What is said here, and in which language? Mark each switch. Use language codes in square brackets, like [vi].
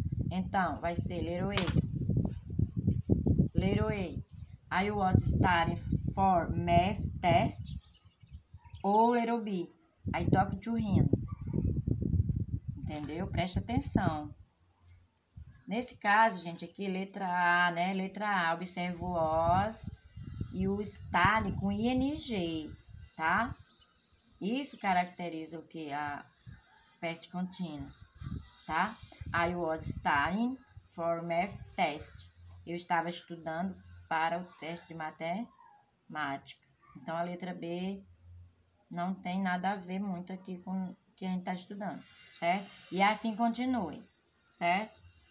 [pt] Então, vai ser [en] little a. I was studying for math test. Ou little b. I talked to him. [pt] Entendeu? Presta atenção. Nesse caso, gente, aqui letra A, né? Letra A, observa o was e o study com ing, tá? Isso caracteriza o que? A past continuous, tá? [en] I was studying for math test. [pt] Eu estava estudando para o teste de matemática. Então, a letra B não tem nada a ver muito aqui com o que a gente está estudando, certo? E assim continue, certo?